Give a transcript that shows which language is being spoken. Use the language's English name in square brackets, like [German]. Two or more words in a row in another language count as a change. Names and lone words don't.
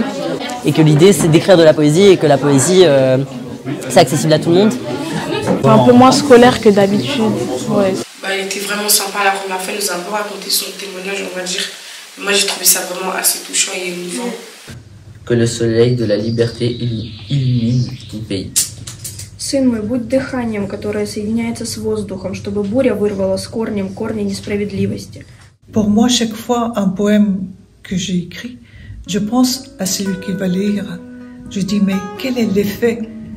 [French] Et que l'idée, c'est d'écrire de la poésie et que la poésie, c'est accessible à tout le monde. C'est un peu moins scolaire que d'habitude. Ouais. Elle était vraiment sympa la première fois, elle nous a un peu raconté son témoignage, on va dire. Moi, j'ai trouvé ça vraiment assez touchant et émouvant. Que le soleil de la liberté illumine ton pays. [Russian] Сын мой, будь дыханием, которое соединяется с воздухом, чтобы буря вырвала с корнем корни несправедливости. [French] Pour moi, chaque fois, un poème que j'ai écrit, je pense à celui qui va lire. Je dis, mais quel est l'effet